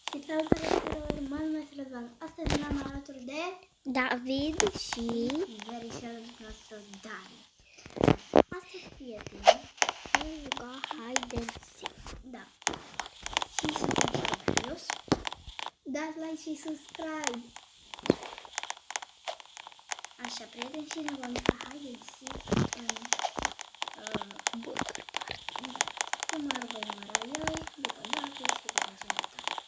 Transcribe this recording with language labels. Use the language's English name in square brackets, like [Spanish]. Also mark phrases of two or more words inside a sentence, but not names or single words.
[Romanian] Salutare tuturor, mă numesc Răzvan. Astăzi ne-am alături de David și verișorul nostru Dani. Astăzi, prieteni, vom juca [English] hide and seek. [Romanian] da, și suntem curios. Dați like și subscribe. Așa, prieteni, și ne vom juca [English] hide and seek [Romanian] în Bunker Park. Primul voi număra eu, după David și după așa de tare.